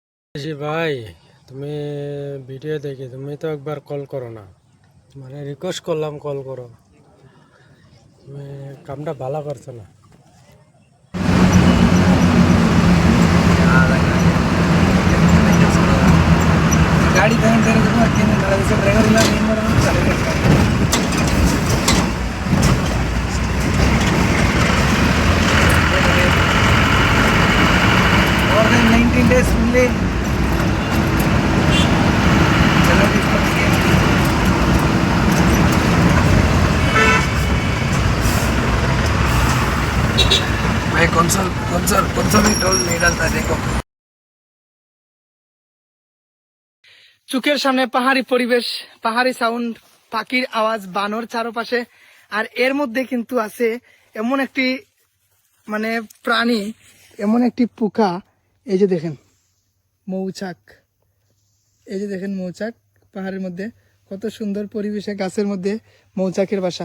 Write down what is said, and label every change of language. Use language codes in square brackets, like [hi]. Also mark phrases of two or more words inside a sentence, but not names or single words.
[bn] জি ভাই, তুমি ভিডিও দেখি তুমি তো একবার কল করো না, মানে রিকোয়েস্ট করলাম কল করো, তুমি কামটা ভালো করছো না। [kn] ಗಾಡಿ ತಗೊಂಡು ಡ್ರೈವರ್ ಇಲ್ಲ ಏನು ಮಾಡೋದು. [en] more than 19 days fully [hi] भाई कौन सा भी टोल नहीं डालता देखो। [bn] চোখের সামনে পাহাড়ি পরিবেশ, পাহাড়ি সাউন্ড, পাখির আওয়াজ, বানর চারপাশে, আর এর মধ্যে কিন্তু আছে এমন একটি মানে প্রাণী, এমন একটি পোকা। এই যে দেখেন মৌচাক, এই যে দেখেন মৌচাক পাহাড়ের মধ্যে, কত সুন্দর পরিবেশে গাছের মধ্যে মৌচাকের বাসা।